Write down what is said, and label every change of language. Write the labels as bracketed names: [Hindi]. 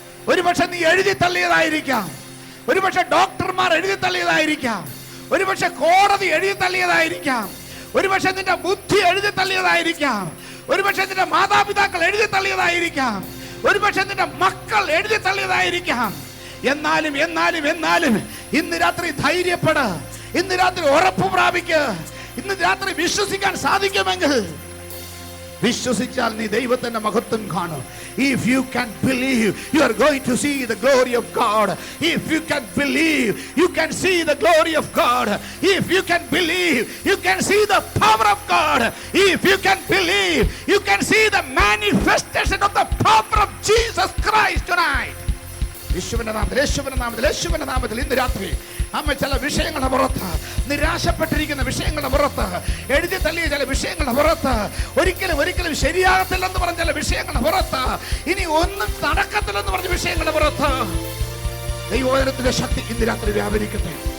[Malayalam] ഒരുപക്ഷെ നീ എഴുതി തള്ളിയതായിരിക്കാം, ഒരുപക്ഷെ ഡോക്ടർമാർ എഴുതി തള്ളിയതായിരിക്കാം, ഒരുപക്ഷെ കോടതി എഴുതി തള്ളിയതായിരിക്കാം, ഒരുപക്ഷെ നിന്റെ ബുദ്ധി എഴുതി തള്ളിയതായിരിക്കാം, ഒരുപക്ഷെ നിന്റെ മാതാപിതാക്കൾ എഴുതി തള്ളിയതായിരിക്കാം, ഒരുപക്ഷെ നിന്റെ മക്കൾ എഴുതി തള്ളിയതായിരിക്കാം. എന്നാലും ഇന്ന് രാത്രി ധൈര്യപ്പെട, ഇന്ന് രാത്രി ഉറപ്പ് പ്രാപിക്കുക. ഇന്ന് രാത്രി വിശ്വസിക്കാൻ സാധിക്കുമെങ്കിൽ വിശ്വസിച്ചാൽ നീ ദൈവത്തിന്റെ മഹത്വം കാണും. [English] If you can believe, you are going to see the glory of God. If you can believe, you can see the glory of God. If you can believe, you can see the power of God. If you can believe, you can see the manifestation of the power of Jesus Christ tonight. [Malayalam] യേശുവിന്റെ നാമത്തിൽ ഇന്ന് രാത്രി അമ്മ ചില വിഷയങ്ങളുടെ പുറത്ത് നിരാശപ്പെട്ടിരിക്കുന്ന വിഷയങ്ങളുടെ പുറത്ത്, എഴുതി തള്ളിയ ചില വിഷയങ്ങളുടെ പുറത്ത്, ഒരിക്കലും ശരിയാകത്തില്ലെന്ന് പറഞ്ഞ ചില വിഷയങ്ങളുടെ പുറത്ത്, ഇനി ഒന്നും നടക്കത്തില്ലെന്ന് പറഞ്ഞ വിഷയങ്ങളുടെ പുറത്ത് ദൈവവചനത്തിന്റെ ശക്തി ഇന്ന് രാത്രി വ്യാപരിക്കട്ടെ.